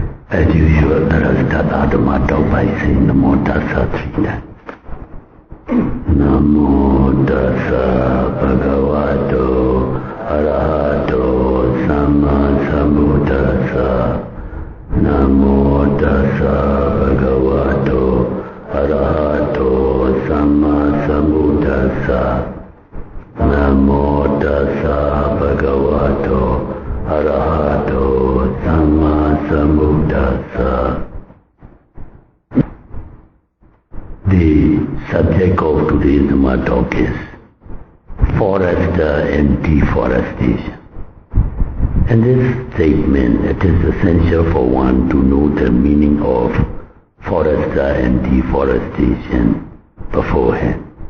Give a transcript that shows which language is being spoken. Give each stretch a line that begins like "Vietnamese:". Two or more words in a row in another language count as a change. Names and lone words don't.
English: As usual, let us start our Dhamma talk by saying
Pali: Namo Tassa
English: 3 times.
Pali: Namo Tassa Bhagavato Arahato Samma Sambuddhassa. Namo Tassa Bhagavato Arahato Samma Sambuddhassa. Namo Tassa Bhagavato Arahato Samma Sambuddhassa.
English: The subject of today's Dhamma talk is forester and deforestation. In this statement, it is essential for one to know the meaning of forester and deforestation beforehand.